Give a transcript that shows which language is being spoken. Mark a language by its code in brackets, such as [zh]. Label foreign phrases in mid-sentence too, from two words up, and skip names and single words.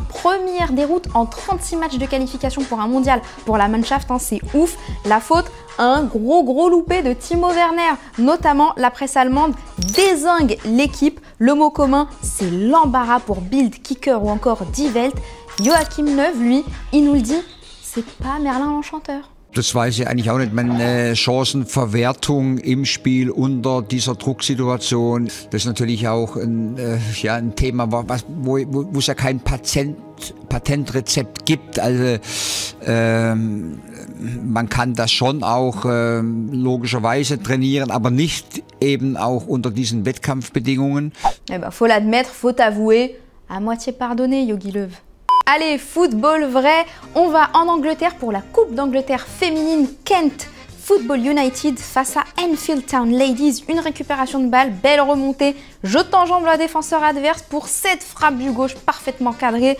[fr] Première déroute en 36 matchs de qualification pour un mondial pour la Mannschaft, c'est ouf. La faute, un gros loupé de Timo Werner. Notamment, la presse allemande dézingue l'équipe. Le mot commun, c'est l'embarras pour Bild, Kicker ou encore Die Welt. Joachim Löw, lui, il nous le dit, c'est pas Merlin l'Enchanteur. [de] Das weiß ich eigentlich auch nicht. Meine Chancenverwertung im Spiel unter dieser Drucksituation, das ist natürlich auch ein Thema, wo es ja kein Patentrezept gibt. Also man kann das schon auch logischerweise trainieren, aber nicht eben auch unter diesen Wettkampfbedingungen. [fr] Eh ben, faut l'admettre, faut avouer, à moitié pardonné, Jogi Löw. Allez, football vrai, on va en Angleterre pour la Coupe d'Angleterre féminine Kent. Football United face à Enfield Town Ladies, une récupération de balle, belle remontée, jette en jambe la défenseur adverse pour cette frappe du gauche parfaitement cadrée.